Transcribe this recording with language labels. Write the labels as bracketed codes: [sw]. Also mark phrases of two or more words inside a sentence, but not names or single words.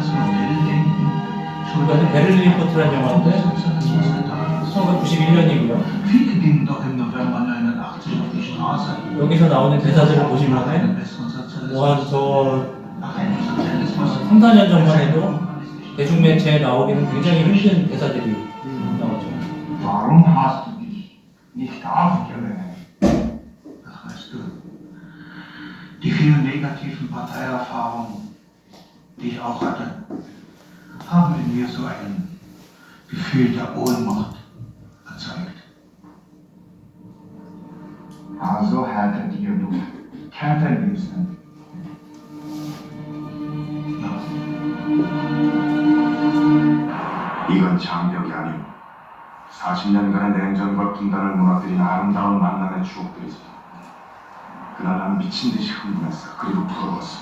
[ko] 그러니까 베를린 리포트라는 영화인데 1991년이고요. 여기서 나오는 대사들을 보시면은 뭐한 저 3, 4년 전만 해도 대중매체에 나오기는 굉장히 힘든 대사들이 나오죠. [de] Warum hast du mich nicht aufgenommen? Weißt du, die vielen negativen Parteierfahrungen, die ich auch hatte, haben in mir so ein Gefühl der Ohnmacht erzeugt. Also härtet ihr du Täter müssen. [ko] 이건 장벽이 아니고 40년간의 냉전과 분단을 무너뜨린 아름다운 만남의 추억들이지. 그날 난 미친 듯이 흥분했어. 그리고 부러웠어.